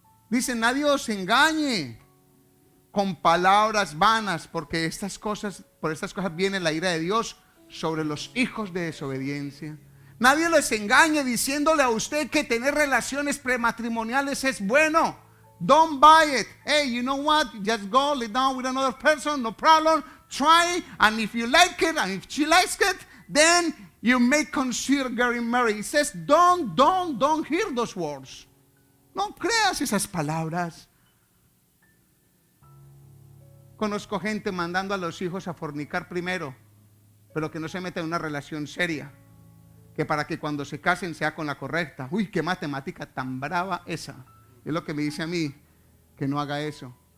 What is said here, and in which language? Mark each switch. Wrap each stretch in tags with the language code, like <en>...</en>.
<es>Dice, nadie os engañe con palabras vanas, porque por estas cosas viene la ira de Dios sobre los hijos de desobediencia. Nadie les engañe diciéndole a usted que tener relaciones prematrimoniales es bueno.</es> <en>Don't buy it. Hey, you know what? Just go lay down with another person, no problem. Try, and if you like it, and if she likes it, then you may consider getting married. It says, don't hear those words.</en> <es>No creas esas palabras. Conozco gente mandando a los hijos a fornicar primero, pero que no se meta en una relación seria, que para que cuando se casen sea con la correcta. Uy, qué matemática tan brava esa. Es lo que me dice a mí, que no haga eso.</es>